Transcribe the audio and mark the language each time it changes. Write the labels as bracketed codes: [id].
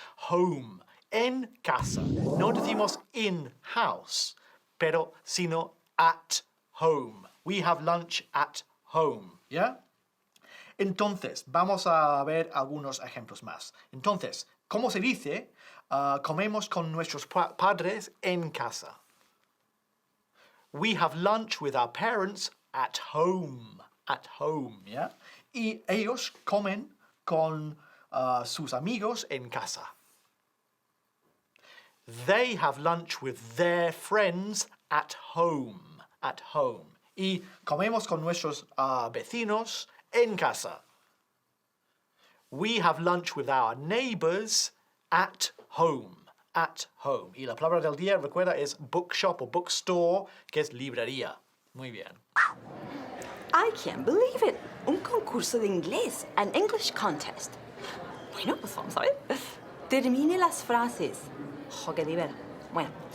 [es] Home, en casa. No decimos [en] in house, [es] pero sino [en] at home. We have lunch at home. ¿Ya? [es] Entonces, vamos a ver algunos ejemplos más. Entonces, ¿cómo se dice? Comemos con nuestros padres en casa. [en] We have lunch with our parents at home. At home, ¿ya? [es] Y ellos comen con sus amigos en casa. [en] They have lunch with their friends at home. At home. [es] Y comemos con nuestros vecinos en casa. [en] We have lunch with our neighbors at home. At home. [es] Y la palabra del día, recuerda, es bookshop o bookstore, que es librería. Muy bien. [en] I can't believe it. [es] Un concurso de inglés, [en] an English contest. [es] Bueno, pues vamos a ver. Termine las frases. ¡Jo, qué divertido! Bueno.